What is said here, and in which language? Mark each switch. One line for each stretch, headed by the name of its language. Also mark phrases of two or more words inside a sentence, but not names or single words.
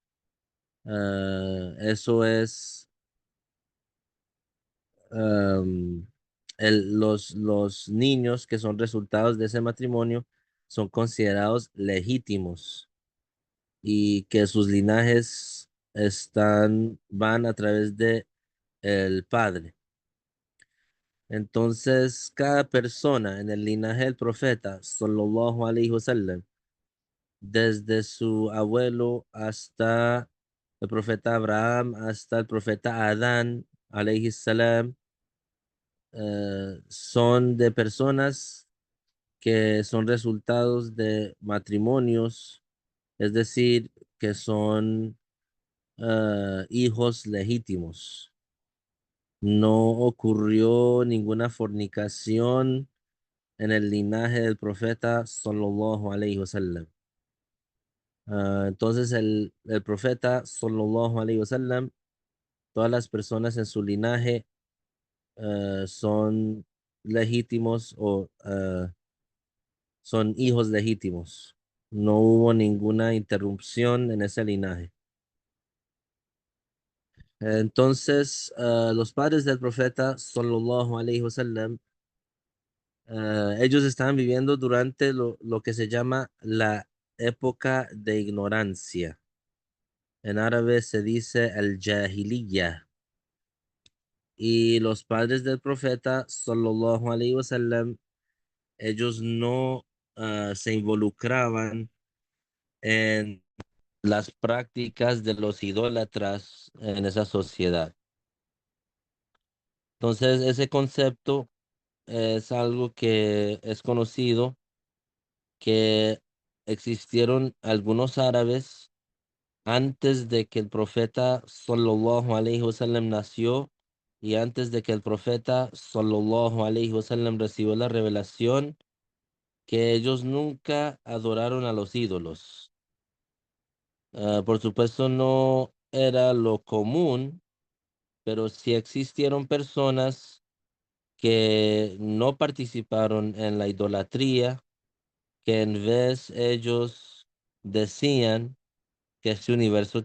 Spanish: eso es, am, los niños que son resultados de ese matrimonio son considerados legítimos y que sus linajes van a través de el padre. Entonces, cada persona en el linaje del profeta,
Arabic: صلى الله عليه وسلم,
Spanish: desde su abuelo hasta el profeta Abraham, hasta el profeta Adán,
Arabic: عليه السلام,
Spanish: son de personas que son resultados de matrimonios, es decir, que son hijos legítimos. No ocurrió ninguna fornicación en el linaje del profeta
Arabic: صلى الله عليه وسلم.
Spanish: Entonces el profeta
Arabic: صلى الله عليه وسلم,
Spanish: todas las personas en su linaje son legítimos o son hijos legítimos. No hubo ninguna interrupción en ese linaje. Entonces, los padres del profeta
Arabic: صلى الله عليه وسلم,
Spanish: ellos estaban viviendo durante lo que se llama la época de ignorancia. En árabe se dice el jahiliya. Y los padres del profeta,
Arabic: صلى الله عليه وسلم,
Spanish: ellos no se involucraban en las prácticas de los idólatras en esa sociedad. Entonces, ese concepto es algo que es conocido, que existieron algunos árabes antes de que el profeta
Arabic: صلى الله عليه وسلم
Spanish: nació y antes de que el profeta
Arabic: صلى الله عليه وسلم
Spanish: recibió la revelación, que ellos nunca adoraron a los ídolos. Por supuesto no era lo común, pero sí existieron personas que no participaron en la idolatría, que en vez ellos decían que este universo